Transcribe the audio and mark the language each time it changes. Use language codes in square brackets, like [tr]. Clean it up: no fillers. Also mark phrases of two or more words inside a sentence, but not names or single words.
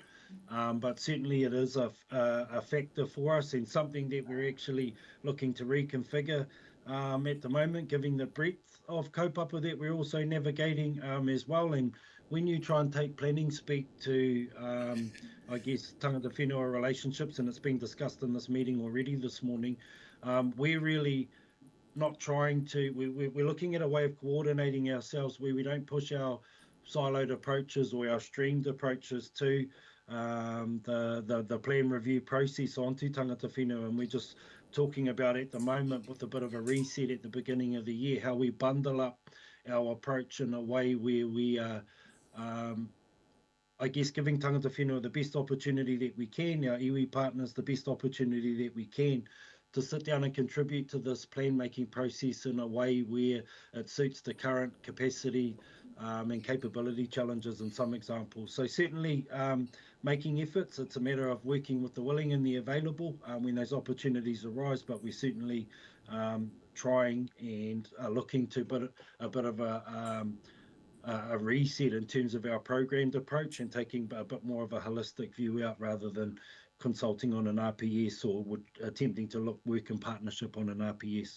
[en] But certainly it is a factor for us, and something that we're actually looking to reconfigure at the moment, given the breadth of kaupapa that we're also navigating as well. And when you try and take planning speak to, I guess, [mi] tangata whenua [en] relationships, and it's been discussed in this meeting already this morning, we're really not trying to, we're looking at a way of coordinating ourselves where we don't push our siloed approaches or our streamed approaches to the plan review process onto [mi] tangata whenua, [en] and we're just talking about at the moment with a bit of a reset at the beginning of the year, how we bundle up our approach in a way where we are, I guess, giving [mi] tangata whenua [en] the best opportunity that we can, our iwi partners the best opportunity that we can, to sit down and contribute to this plan-making process in a way where it suits the current capacity and capability challenges in some examples. So certainly making efforts. It's a matter of working with the willing and the available when those opportunities arise, but we're certainly trying and looking to a bit of a reset in terms of our programmed approach, and taking a bit more of a holistic view out rather than consulting on an RPS or attempting to work in partnership on an RPS.